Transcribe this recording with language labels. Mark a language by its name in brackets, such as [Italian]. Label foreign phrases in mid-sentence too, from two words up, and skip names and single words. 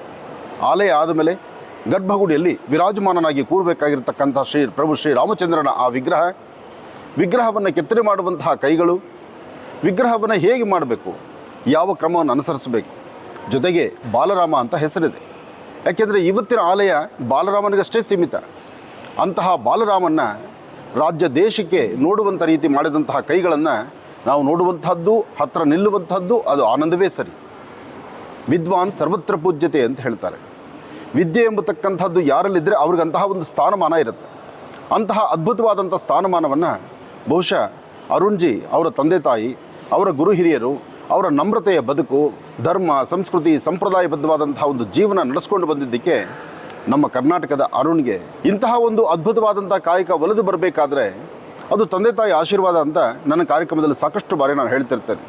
[Kannada] ಆಲಯ ಆದಮೇಲೆ ಗರ್ಭಗುಡಿಯಲ್ಲಿ ವಿರಾಜಮಾನನಾಗಿ ಕೂರಬೇಕಾಗಿರ್ತಕ್ಕಂಥ ಪ್ರಭು ಶ್ರೀ ರಾಮಚಂದ್ರನ ಆ ವಿಗ್ರಹವನ್ನು ಕೆತ್ತನೆ ಮಾಡುವಂತಹ ಕೈಗಳು, ವಿಗ್ರಹವನ್ನು ಹೇಗೆ ಮಾಡಬೇಕು, ಯಾವ ಕ್ರಮವನ್ನು ಅನುಸರಿಸಬೇಕು. ಜೊತೆಗೆ ಬಾಲರಾಮ ಅಂತ ಹೆಸರಿದೆ. ಯಾಕೆಂದರೆ ಇವತ್ತಿನ ಆಲಯ ಬಾಲರಾಮನಿಗಷ್ಟೇ ಸೀಮಿತ. ಅಂತಹ ಬಾಲರಾಮನ್ನ ರಾಜ್ಯ ದೇಶಕ್ಕೆ ನೋಡುವಂಥ ರೀತಿ ಮಾಡಿದಂತಹ ಕೈಗಳನ್ನು ನಾವು ನೋಡುವಂಥದ್ದು, ಹತ್ತಿರ ನಿಲ್ಲುವಂಥದ್ದು ಅದು ಆನಂದವೇ ಸರಿ. [Sanskrit] ವಿದ್ವಾನ್ ಸರ್ವತ್ರ ಪೂಜ್ಯತೆ [Kannada] ಅಂತ ಹೇಳ್ತಾರೆ. ವಿದ್ಯೆ ಎಂಬತಕ್ಕಂಥದ್ದು ಯಾರಲ್ಲಿದ್ದರೆ ಅವ್ರಿಗಂತಹ ಒಂದು ಸ್ಥಾನಮಾನ ಇರುತ್ತೆ. ಅಂತಹ ಅದ್ಭುತವಾದಂಥ ಸ್ಥಾನಮಾನವನ್ನು ಬಹುಶಃ ಅರುಣ್ಜಿ ಅವರ ತಂದೆ ತಾಯಿ, ಅವರ ಗುರು ಹಿರಿಯರು, ಅವರ ನಮ್ರತೆಯ ಬದುಕು, ಧರ್ಮ, ಸಂಸ್ಕೃತಿ, ಸಂಪ್ರದಾಯಬದ್ಧವಾದಂತಹ ಒಂದು ಜೀವನ ನಡೆಸ್ಕೊಂಡು ಬಂದಿದ್ದಕ್ಕೆ ನಮ್ಮ ಕರ್ನಾಟಕದ ಅರುಣ್ಗೆ ಇಂತಹ ಒಂದು ಅದ್ಭುತವಾದಂಥ ಕಾಯಕ ಒಲಿದು ಬರಬೇಕಾದ್ರೆ ಅದು ತಂದೆ ತಾಯಿ ಆಶೀರ್ವಾದ ಅಂತ ನನ್ನ ಕಾರ್ಯಕ್ರಮದಲ್ಲಿ ಸಾಕಷ್ಟು ಬಾರಿ ನಾನು ಹೇಳ್ತಿರ್ತೇನೆ.